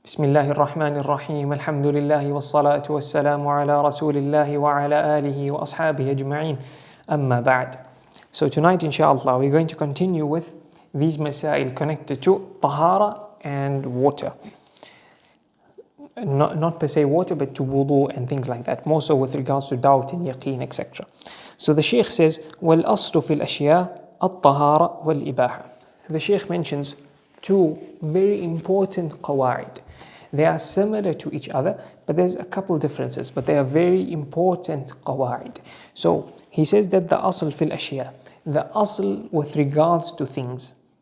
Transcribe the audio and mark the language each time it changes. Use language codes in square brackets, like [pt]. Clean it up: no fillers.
[ar] بسم الله الرحمن الرحيم الحمد لله والصلاة والسلام على رسول الله وعلى آله وأصحابه أجمعين أما بعد. [en] So tonight inshallah we're going to continue with these masail connected to tahara and water. Not per se water, but to wudhu and things like that, more so with regards to doubt and yaqeen, etc. So the Shaykh says [ar] وَالْأَصْلُ فِي الْأَشْيَاءِ الطَّهَارَ وَالْإِبَاحَةِ. [en] The Shaykh mentions two very important qawaid. They are similar to each other, but there's a couple differences, but they are very important qawaid. So he says that the asl fil ashya, the asl with regards to things.